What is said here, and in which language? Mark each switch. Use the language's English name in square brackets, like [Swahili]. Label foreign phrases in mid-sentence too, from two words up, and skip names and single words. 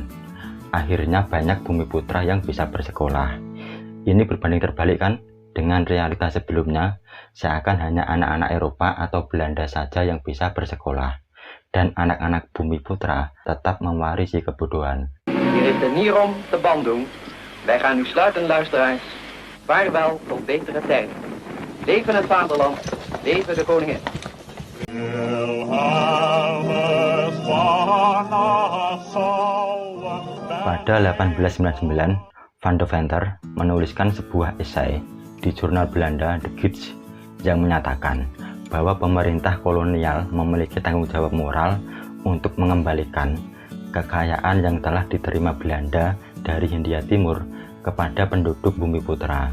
[Indonesian] Akhirnya banyak Bumi Putra yang bisa bersekolah. Ini berbanding terbalik kan dengan realitas sebelumnya, seakan hanya anak-anak Eropa atau Belanda saja yang bisa bersekolah, dan anak-anak Bumi Putra tetap mewarisi kebodohan. [Dutch] Hier heeft het niet om te band doen. Wij gaan nu sluiten, luisteraars. Vaarwel tot betere tijden. Leven het vaderland, leven de koningin. [Indonesian] Pada 1899, Van Deventer menuliskan sebuah esai di jurnal Belanda The Gids yang menyatakan bahwa pemerintah kolonial memiliki tanggung jawab moral untuk mengembalikan kekayaan yang telah diterima Belanda dari Hindia Timur kepada penduduk Bumi Putra.